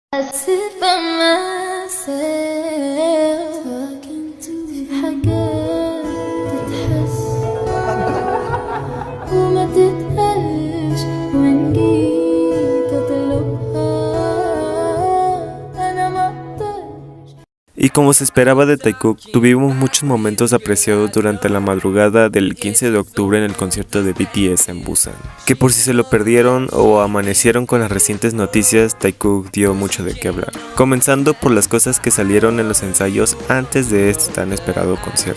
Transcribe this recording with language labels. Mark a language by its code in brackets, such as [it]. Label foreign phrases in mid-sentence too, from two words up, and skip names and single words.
[en] sit by myself talking to [ar] في حاجات تتحس وما تتقالش وإن جيت أطلبها أنا ما أقدرش. [es] Y como se esperaba de Taekook, tuvimos muchos momentos apreciados durante la madrugada del 15 de octubre en el concierto de BTS en Busan. Que por si se lo perdieron o amanecieron con las recientes noticias, Taekook dio mucho de qué hablar. Comenzando por las cosas que salieron en los ensayos antes de este tan esperado concierto.